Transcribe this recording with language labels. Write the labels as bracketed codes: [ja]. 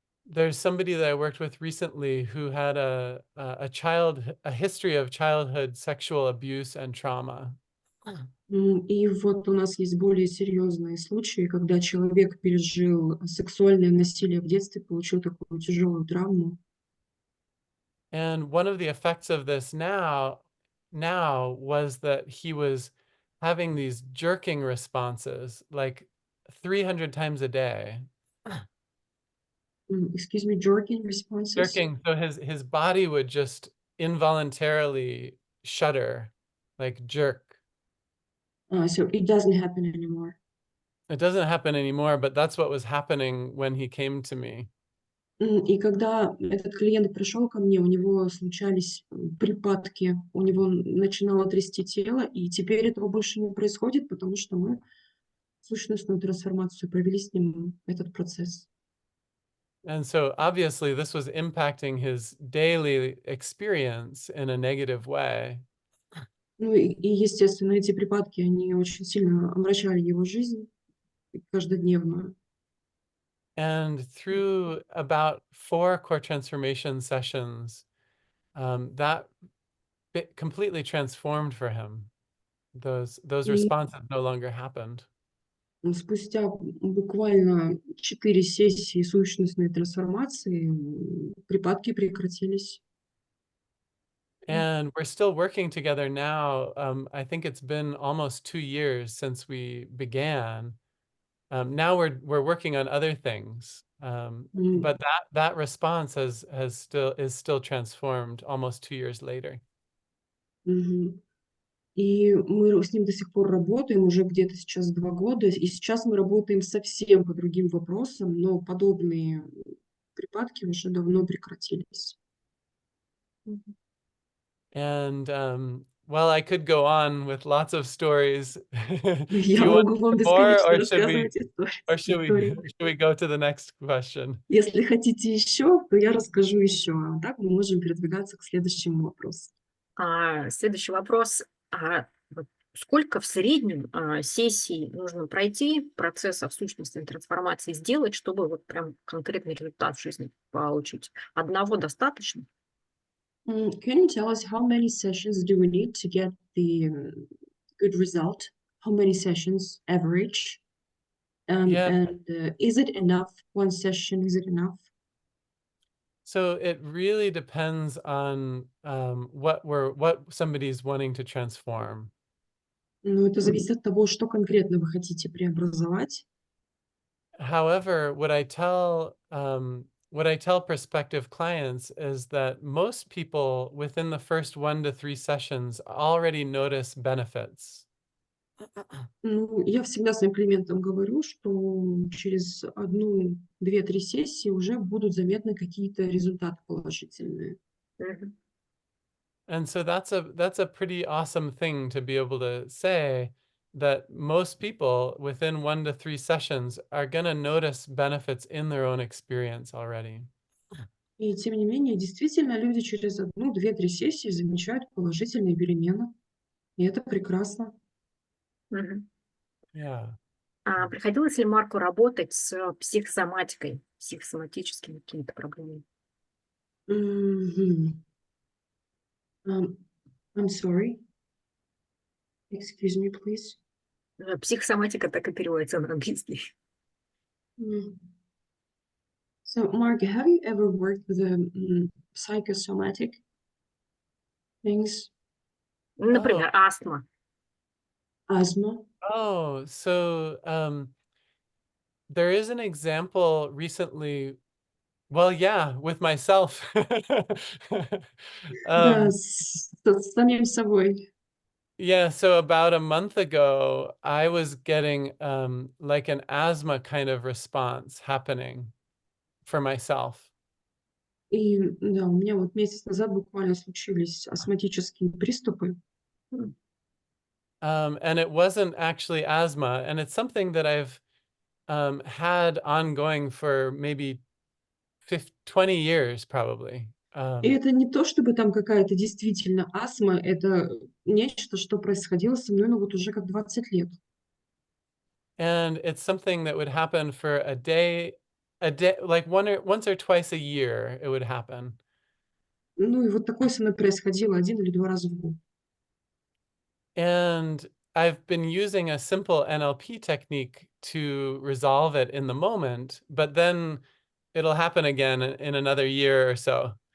[en] There's somebody that I worked with recently who had a history of childhood sexual abuse and trauma. [ru] И вот у нас есть более серьезные случаи, когда человек пережил сексуальное насилие в детстве, получил такую тяжелую травму. [en] And one of the effects of this now was that he was having these jerking responses like 300 times a day. Excuse me, jerking responses. Jerking, so his body would just involuntarily shudder, like jerk. So it doesn't happen anymore. It doesn't happen anymore, but that's what was happening when he came to me. [ru] И когда этот клиент пришел ко мне, у него случались припадки, у него начинало трясти тело, и теперь этого больше не происходит, потому что мы сущностную трансформацию провели с ним этот процесс. [en] And so obviously this was impacting his daily experience in a negative way. [ru] Ну и естественно, эти припадки, они очень сильно омрачали его жизнь каждодневную. [en] And through about 4 core transformation sessions, that completely transformed for him. Those [ru] И [en] responses no longer happened. [ru] спустя буквально 4 сессии сущностной трансформации припадки прекратились. [en] And we're still working together now. I think it's been almost 2 years since we began. Now we're working on other things. М, But that response is still transformed almost 2 years later. мгм. [ru] И мы с ним до сих пор работаем уже где-то сейчас 2 года. И сейчас мы работаем совсем по другим вопросам, но подобные припадки уже давно прекратились. Мгм. [en] And well, I could go on with lots of stories. Do [ru] Я [en] you want [ru] могу вам [en] more, [ru] бесконечно [en] or should we [ru] рассказывать истории. [en] should we go to the next question? [ru] Если хотите еще, то я расскажу еще. А так мы можем передвигаться к следующему вопросу. Следующий вопрос. Вот сколько в среднем сессий нужно пройти, процессов сущностной трансформации сделать, чтобы вот прям конкретный результат в жизни получить? Одного достаточно? [en] Can you tell us how many sessions do we need to get the good result? How many sessions average? Yeah. Is it enough? One session, is it enough? So it really depends on what somebody's wanting to transform. [ru] Ну, это зависит от того, что конкретно вы хотите преобразовать. [en] However, what I tell prospective clients is that most people within the first 1 to 3 sessions already notice benefits. [ru] Ну, я всегда своим клиентам говорю, что через 1, 2, 3 сессии уже будут заметны какие-то результаты положительные. Мгм. [en] And so that's a pretty awesome thing to be able to say that most people within 1 to 3 sessions are going to notice benefits in their own experience already. [ru] И тем не менее, действительно, люди через 1, 2, 3 сессии замечают положительные перемены. И это прекрасно. Мгм. [en] Yeah. [ru] А приходилось ли Марку работать с психосоматикой, психосоматическими какими-то проблемами? [en] Мгм. I'm sorry. Excuse me, please. [ru] Психосоматика так и переводится на английский. Mm. [en] So, Mark, have you ever worked with psychosomatic things? [ru] Например, астма. [en] Asthma? Oh, so there is an example recently. Well, yeah, with myself. [ru] Да, Um, с самим собой. [en] yeah, so about a month ago, I was getting like an asthma kind of response happening for myself. [ru] И да, у меня вот месяц назад буквально случились астматические приступы. М. [en] And it wasn't actually asthma, and it's something that I've had ongoing for maybe 20 years probably. [ru] И это не то, чтобы там какая-то действительно астма, это нечто, что происходило со мной, ну, вот уже как 20 лет. [en] And it's something that would happen for a day, like once or twice a year, it would happen. [ru] Ну, и вот такое со мной происходило 1 или 2 раза в год. [en] And I've been using a simple NLP technique to resolve it in the moment, but then it'll happen again in another year or so.